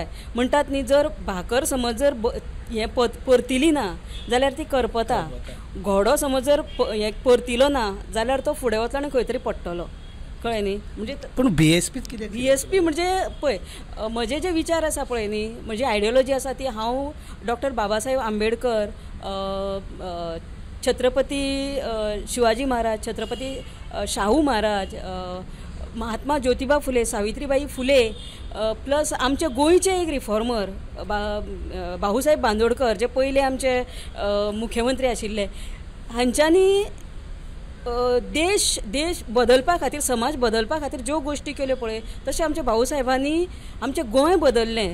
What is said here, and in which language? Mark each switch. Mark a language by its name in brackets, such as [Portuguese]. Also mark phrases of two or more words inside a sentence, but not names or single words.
[Konkani] म्हणटात न्ही, जर भाकर समज जर हें परतिली ना जाल्यार ती करपता. घोडो समज जर हें परतिलो ना जाल्यार तो फुडें वतलो आनी खंय तरी पडटलो. कळ्ळें न्ही? म्हणजे पूण BSP कितें? BSP म्हणजे पळय, म्हजे जे विचार आसा पळय न्ही, म्हजी आयडियोलॉजी आसा ती हांव डॉक्टर बाबासाहेब आंबेडकर, छत्रपती शिवाजी महाराज, छत्रपती शाहू महाराज, महात्मा ज्योतिबा फुले, सावित्रीबाई फुले, प्लस आमचे गोंयचे एक रिफॉर्मर भाऊसाहेब बांदोडकर, जे पयले आमचे मुख्यमंत्री आशिल्ले, हांच्यांनी देश बदलपा खातीर, समाज बदलपा खातीर ज्यो गोश्टी केल्यो पळय, तशें आमच्या भाऊसाहेबांनी आमचें गोंय बदललें.